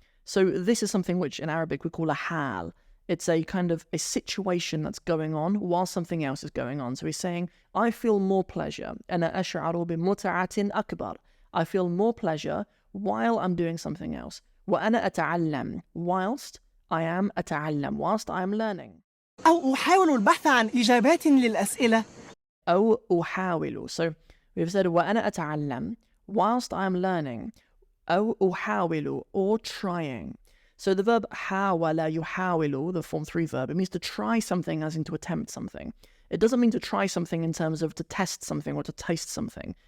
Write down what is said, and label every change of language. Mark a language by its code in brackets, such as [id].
[en] So this is something which in Arabic we call a hal. It's a kind of a situation that's going on while something else is going on. So he's saying, I feel more pleasure. [ar] أنا أشعر بمتعة أكبر. [en] I feel more pleasure while I'm doing something else. [ar] وأنا أتعلم [en] whilst I am أتعلم, whilst I am learning. [ar] أو أحاول البحث عن إجابات للأسئلة. أو أحاول. [en] So we've said [ar] وأنا أتعلم [en] whilst I'm learning. أو أحاول or trying. So the verb حاول يحاول, the form 3 verb, it means to try something as in to attempt something. It doesn't mean to try something in terms of to test something or to taste something.